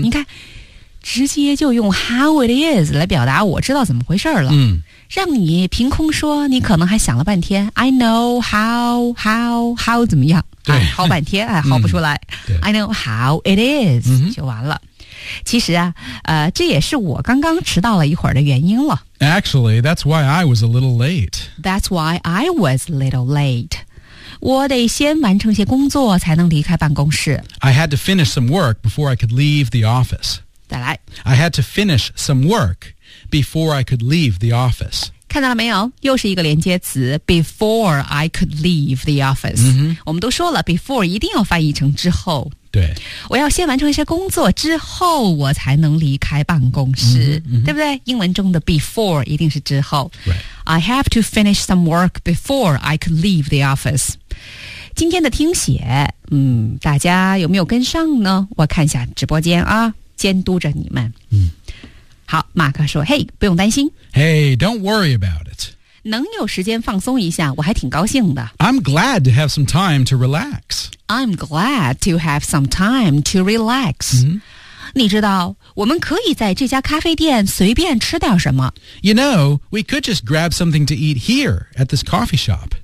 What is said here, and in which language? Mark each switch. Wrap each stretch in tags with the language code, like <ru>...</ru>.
<zh>你看直接就用</zh> <en>how it is</en> <zh>来表达我知道怎么回事了。嗯、mm.。让你凭空说你可能还想了半天</zh> <en>I know how</en> <zh>怎么样对、啊、好半天还好不出来、嗯、</zh> <en>I know how it is、嗯、</en> <zh>就完了其实啊这也是我刚刚迟到了一会儿的原因了</zh> <en>Actually, that's why I was a little late That's why I was a little late</en> <zh>我得先完成些工作才能离开办公室</zh> <en>I had to finish some work before I could leave the office</en> <zh>再来</zh> <en>I had to finish some workBefore I could leave the office.</en> <zh>看到了没有？又是一个连接词</zh> <en>Before I could leave the office.、 Mm-hmm.</en> <zh>我们都说了 Before 一定要翻译成之后。对。我要先完成一些工作之后我才能离开办公室。 Mm-hmm. 对不对？英文中的 before 一定是之后。</zh> <en>Right. I have to finish some work before I could leave the office.</en> <zh>今天的听写大家有没有跟上呢？我看一下直播间啊，监督着你们。嗯。好，马克说：“嘿，不用担心。</zh> <en>Hey, don't worry about it.</en> <zh>能有时间放松一下，我还挺高兴的。</zh> <en>I'm glad to have some time to relax. I'm glad to have some time to relax.、 Mm-hmm.</en> <zh>你知道，我们可以在这家咖啡店随便吃点什么。</zh> <en>You know, we could just grab something to eat here at this coffee shop.</en>